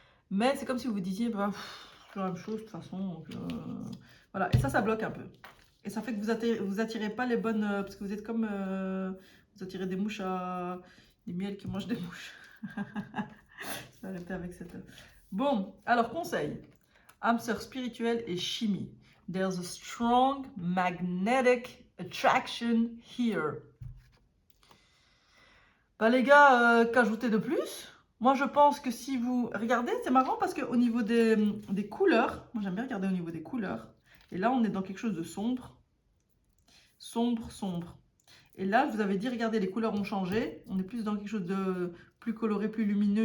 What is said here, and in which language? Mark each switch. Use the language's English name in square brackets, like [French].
[French] Mais c'est comme si vous vous disiez, bah, c'est la même chose de toute façon. Donc, voilà, et ça bloque un peu. Et ça fait que vous attirez pas les bonnes... parce que vous êtes comme... vous attirez des mouches à... des miels qui mangent des mouches. Je vais arrêter avec cette... Bon, alors conseil. Âme sœur spirituelle et chimie. [English] There's a strong magnetic attraction here. [French] Bah les gars, qu'ajouter de plus? Moi je pense que si vous... Regardez, c'est marrant parce qu'au niveau des couleurs, moi j'aime bien regarder au niveau des couleurs. Et là on est dans quelque chose de sombre. Sombre, sombre. Et là je vous avais dit, regardez, les couleurs ont changé. On est plus dans quelque chose de plus coloré, plus lumineux.